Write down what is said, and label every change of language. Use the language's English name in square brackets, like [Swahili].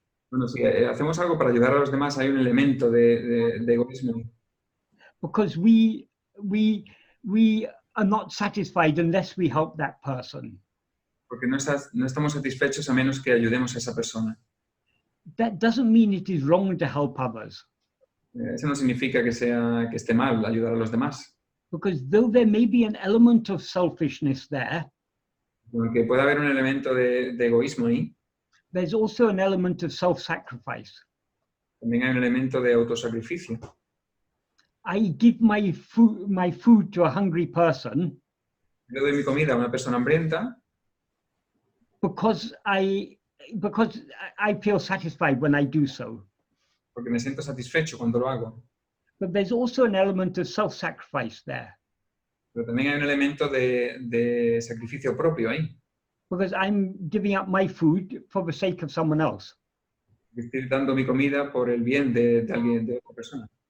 [Spanish] Bueno, si hacemos algo para ayudar a los demás, hay un elemento de egoísmo. [English] Because we are not satisfied unless we help that person. [Spanish] Porque no estamos satisfechos a menos que ayudemos a esa persona. [English] That doesn't mean it is wrong to help others. [Spanish] Eso no significa que esté mal ayudar a los demás. [English] Because though there may be an element of selfishness there, [Spanish] Aunque pueda haber un elemento de egoísmo ahí, [English] there's also an element of self-sacrifice. [Spanish] también hay un elemento de autosacrificio. [English] I give my food to a hungry person [Spanish] Yo doy mi comida a una persona hambrienta [English] because I feel satisfied when I do so. [Spanish] porque me siento satisfecho cuando lo hago. [English] But there's also an element of self-sacrifice there. [Spanish] Pero también hay un elemento de sacrificio propio ahí. [English] Because I'm giving up my food for the sake of someone else. [Spanish] Estoy dando mi comida por el bien de alguien, de otra persona.